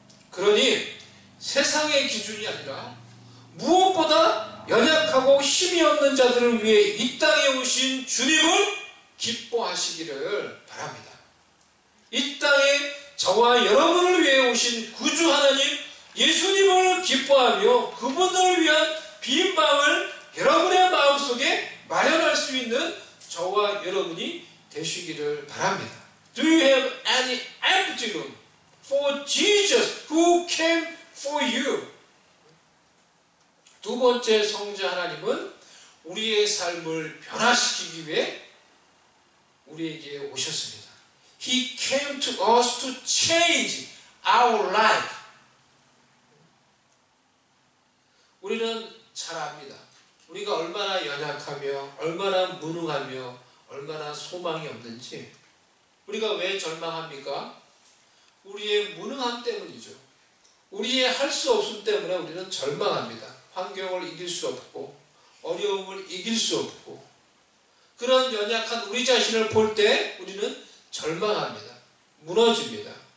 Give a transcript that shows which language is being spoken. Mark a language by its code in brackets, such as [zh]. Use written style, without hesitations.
[ko] 그러니 세상의 기준이 아니라 무엇보다 연약하고 힘이 없는 자들을 위해 이 땅에 오신 주님을 기뻐하시기를 바랍니다. 이 땅에 저와 여러분을 위해 오신 구주 하나님 예수님을 기뻐하며 그분들을 위한 빈 방을 여러분의 마음속에 마련할 수 있는 저와 여러분이 되시기를 바랍니다. [en] Do you have any empty room for Jesus who came for you? [ko] 두 번째 성자 하나님은 우리의 삶을 변화시키기 위해 우리에게 오셨습니다. [en] He came to us to change our life. [ko] 우리는 잘 압니다. 우리가 얼마나 연약하며 얼마나 무능하며 얼마나 소망이 없는지. 우리가 왜 절망합니까? 우리의 무능함 때문이죠. 우리의 할 수 없음 때문에 우리는 절망합니다. 환경을 이길 수 없고 어려움을 이길 수 없고 그런 연약한 우리 자신을 볼 때 우리는 절망합니다. 무너집니다.